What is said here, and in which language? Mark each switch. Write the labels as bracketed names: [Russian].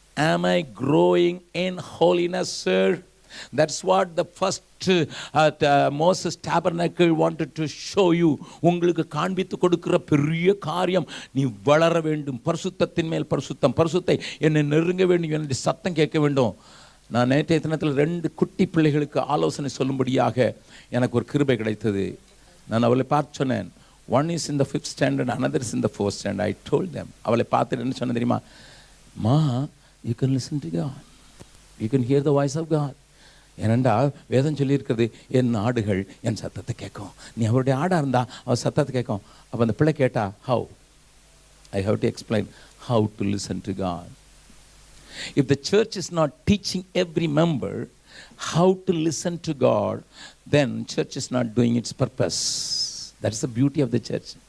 [English] Am I growing in holiness, sir? That's what the first Moses tabernacle wanted to show you. [Tamil] உங்களுக்கு காண்பித்து கொடுக்கிற பெரிய காரியம், நீ வளர வேண்டும், பரிசுத்தத்தின் மேல் பரிசுத்தம், பரிசுத்தை என்னை நெருங்க வேண்டும், என்னுடைய சத்தம் கேட்க வேண்டும். நான் நேற்றைய தினத்தில் 2 குட்டி பிள்ளைகளுக்கு ஆலோசனை சொல்லும்படியாக எனக்கு ஒரு கிருபை கிடைத்தது. நான் அவளை பார்த்து சொன்னேன். [English] One is in the 5th standard, another is in the 4th standard. I told them, [Tamil] அவளை பார்த்துட்டு என்ன சொன்னேன் தெரியுமா? [English] மா, you can listen to God, you can hear the voice of God. [Tamil] ஏனெண்டா வேதம் சொல்லியிருக்கிறது, என் ஆடுகள் என் சத்தத்தை கேட்கும். நீ அவருடைய ஆடாக இருந்தால் அவர் சத்தத்தை கேட்கும். அப்போ அந்த பிள்ளை கேட்டா, [English] how? I have to explain how to listen to God. If the church is not teaching every member how to listen to God, then church is not doing its purpose. That is the beauty of the church.